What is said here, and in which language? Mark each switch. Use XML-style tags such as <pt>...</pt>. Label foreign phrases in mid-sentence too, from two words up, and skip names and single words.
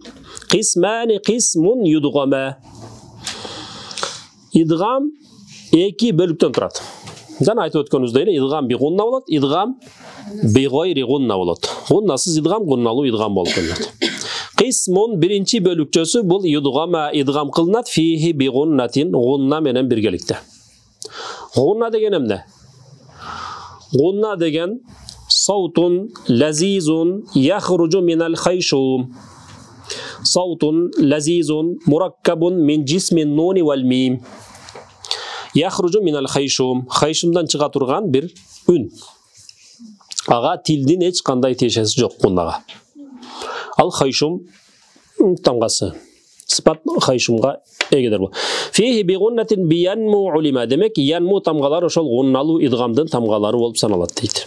<ar>قسمان قسم يدغم.</ar> <ky>Идгам 2 бөлүктөн турат. Жана айтып өткөнүбүздөй эле</ky> <ar>إدغام بغنة</ar> <ky>болот,</ky> <ar>إدغام بغير غنة</ar> <ky>болот. Гуннасыз идгам, гунналуу идгам болуп келет. Qismun биринчи бөлүкчөсү бул юдгама идгам кылынат</ky> <ar>فيه بغنة,</ar> <ky>гунна менен биргеликте. Гунна деген эмне? Гунна деген</ky> <ar>صوت لذيذ يخرج من الخيشوم. صوت لذيذ مركب من جسم النون والميم. يخرج من الخيشوم.</ar> <ky>Хайшумдан чыга турган бир үн. Ага тилдин эч кандай тиешеси жок гуннага. Ал хайшум тамгасы. Сыпат хайшумга эгедер бул.</ky> <ar>فيه بغنة بينمو علمت.</ar> <ky>Демек янму тамгалар ошол гунналуу идгамдын тамгалары болуп саналат дейт.</ky>